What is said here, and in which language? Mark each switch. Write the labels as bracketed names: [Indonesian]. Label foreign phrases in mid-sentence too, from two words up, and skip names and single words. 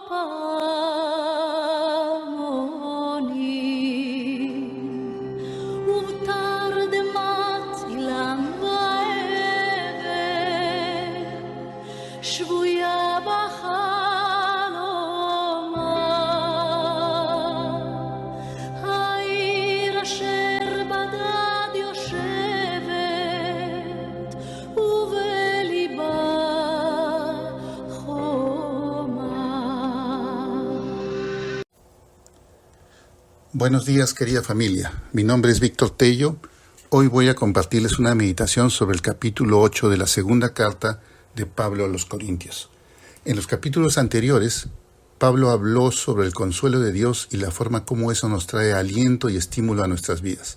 [Hebrew] פעמונים ובתרדמת אילן שבויה בחלומה העיר אשר בדד יושבת ובליבה חומה. [Spanish] Buenos días, querida familia. Mi nombre es Víctor Tello. Hoy voy a compartirles una meditación sobre el capítulo 8 de la segunda carta de Pablo a los Corintios. En los capítulos anteriores, Pablo habló sobre el consuelo de Dios y la forma como eso nos trae aliento y estímulo a nuestras vidas.